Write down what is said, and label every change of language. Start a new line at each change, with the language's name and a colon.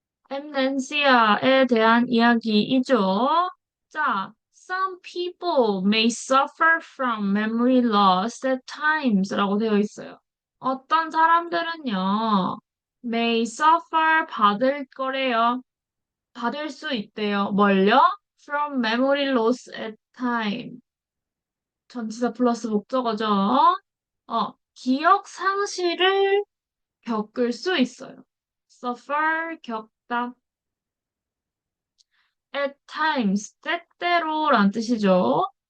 Korean: 엠넨시아에 대한 이야기이죠. 자,
English: Some people may suffer from memory loss at times
Korean: 라고 되어 있어요. 어떤 사람들은요,
English: may suffer
Korean: 받을 거래요. 받을 수 있대요. 뭘요?
English: From memory loss at time.
Korean: 전치사 플러스 목적어죠. 기억 상실을 겪을 수 있어요. suffer, 겪다. at times, 때때로란 뜻이죠.